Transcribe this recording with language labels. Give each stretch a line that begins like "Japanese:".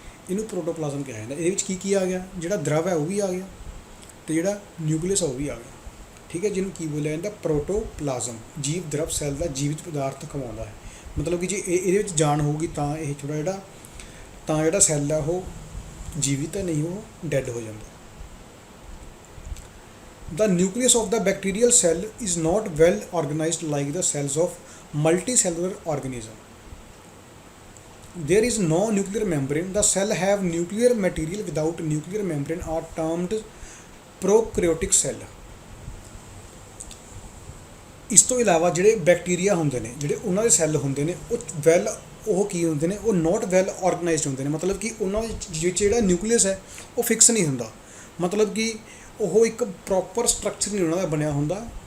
Punjabi: ਇਹਨੂੰ ਪ੍ਰੋਟੋਪਲਾਜ਼ਮ ਕਿਹਾ ਜਾਂਦਾ। ਇਹਦੇ ਵਿੱਚ ਕੀ ਆ ਗਿਆ, ਜਿਹੜਾ ਦਰਵ ਹੈ ਉਹ ਵੀ ਆ ਗਿਆ ਤੇ ਜਿਹੜਾ ਨਿਊਕਲੀਅਸ ਉਹ ਵੀ ਆ ਗਿਆ, ਠੀਕ ਹੈ, ਜਿਹਨੂੰ ਕੀ ਬੋਲਿਆ ਜਾਂਦਾ, ਪ੍ਰੋਟੋਪਲਾਜ਼ਮ। ਜੀਵ ਦਰਵ ਸੈੱਲ ਦਾ ਜੀਵਿਤ ਪਦਾਰਥ ਕਮਾਉਂਦਾ ਹੈ, ਮਤਲਬ ਕਿ ਜੇ ਇਹਦੇ ਵਿੱਚ ਜਾਨ ਹੋਊਗੀ ਤਾਂ ਇਹ ਜਿਹੜਾ ਸੈੱਲ ਹੈ ਉਹ ਜੀਵਿਤ ਹੈ, ਨਹੀਂ ਉਹ ਡੈੱਡ ਹੋ ਜਾਂਦਾ।
English: The nucleus of the bacterial cell is not well organized like the cells of multicellular organism. There is no nuclear membrane. The cell have nuclear material without nuclear membrane are termed prokaryotic cell.
Punjabi: ਇਸ ਤੋਂ ਇਲਾਵਾ ਜਿਹੜੇ bacteria ਹੁੰਦੇ ਨੇ, ਜਿਹੜੇ ਉਹਨਾਂ ਦੇ cell ਹੁੰਦੇ ਨੇ ਉਹ ਕੀ ਹੁੰਦੇ ਨੇ, ਉਹ
English: not well organised
Punjabi: ਹੁੰਦੇ ਨੇ, ਮਤਲਬ ਕਿ ਉਹਨਾਂ ਵਿੱਚ ਜਿਹੜਾ ਨਿਊਕਲੀਅਸ ਹੈ ਉਹ ਫਿਕਸ ਨਹੀਂ ਹੁੰਦਾ, ਮਤਲਬ ਕਿ ਉਹ ਇੱਕ
English: proper structure
Punjabi: ਨਹੀਂ ਉਹਨਾਂ ਦਾ ਬਣਿਆ ਹੁੰਦਾ।